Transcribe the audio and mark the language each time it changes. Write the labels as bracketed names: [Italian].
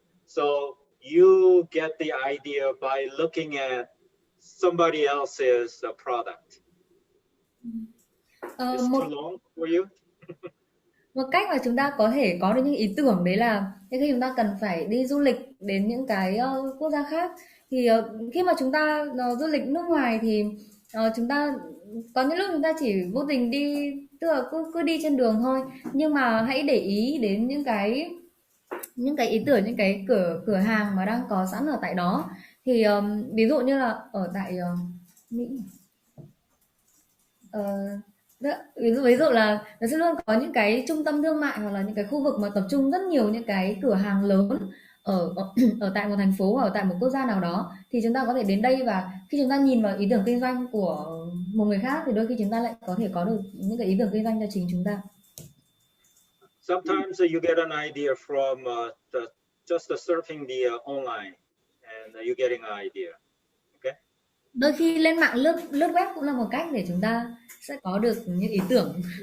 [English] So you get the idea by looking at somebody else's product. It's too long for you? [Vietnamese] Một cách mà chúng ta có thể có được những ý tưởng đấy là khi chúng ta cần phải đi du lịch đến những cái quốc gia khác, thì khi mà chúng ta du lịch nước ngoài thì chúng ta có những lúc chúng ta chỉ vô tình đi, tức là cứ đi trên đường thôi, nhưng mà hãy để ý đến những cái ý tưởng, những cái cửa hàng mà đang có sẵn ở tại đó. Thì ví dụ như là ở tại Mỹ, ví dụ là nó sẽ luôn có những cái trung tâm thương mại hoặc là những cái khu vực mà tập trung rất nhiều những cái cửa hàng lớn ở tại một thành phố hoặc ở tại một quốc gia nào đó, thì chúng ta có thể đến đây và khi chúng ta nhìn vào ý tưởng kinh doanh của một người khác thì đôi khi chúng ta lại có thể có được những cái ý tưởng kinh doanh cho chính chúng ta. [English] Sometimes you get an idea from just surfing the online, and you're getting an idea. Okay. [Vietnamese] Đôi khi lên mạng lướt web cũng là một cách để chúng ta sẽ có được những ý tưởng.